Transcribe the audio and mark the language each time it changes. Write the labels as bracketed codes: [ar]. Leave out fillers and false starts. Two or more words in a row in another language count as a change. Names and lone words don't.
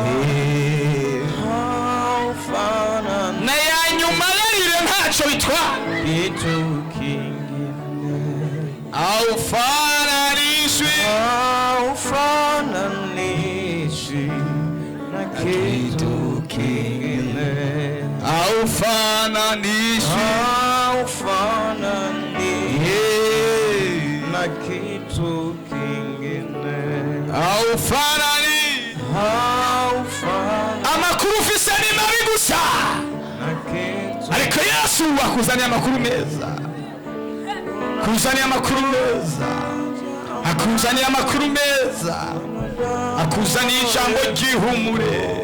[sw] Haufanani na ya nyuma lile ntacho bitwa kitu kingine, haufananishwi na kitu kingine, haufananishwi na kitu kingine, haufanani. [rn] Amakuru ufise ni mabi gusa, ariko Yesu akuzaniye amakuru meza, akuzaniye amakuru meza, akuzaniye amakuru meza, akuzaniye ijambo ry'ihumure.